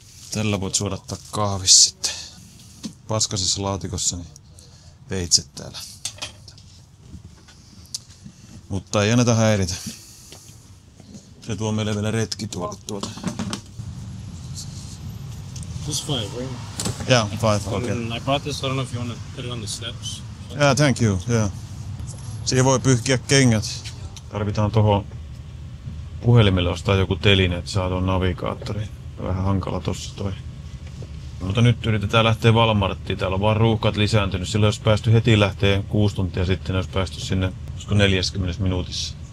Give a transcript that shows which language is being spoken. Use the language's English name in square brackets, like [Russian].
[Finnish] Tällä voit suodattaa kahvis sitten. Paskasessa laatikossa niin veitset täällä. Mutta ei anneta häiritä. Se tuo meille vielä retkituolit tuolta. [English] Just 5, right? Yeah, 5, okay. And I brought this, I don't know if you want to put it on the steps. Yeah, thank you, yeah. [Finnish] Siihen voi pyyhkiä kengät. Tarvitaan tuohon puhelimelle ostaa joku teline, että saa tuon navigaattori. Vähän hankala tossa toi. Mutta nyt yritetään lähteä Walmarttiin. Täällä on vaan ruuhkat lisääntynyt. Silloin jos päästy heti lähteen 6 tuntia sitten, jos päästy sinne 40 minuutissa.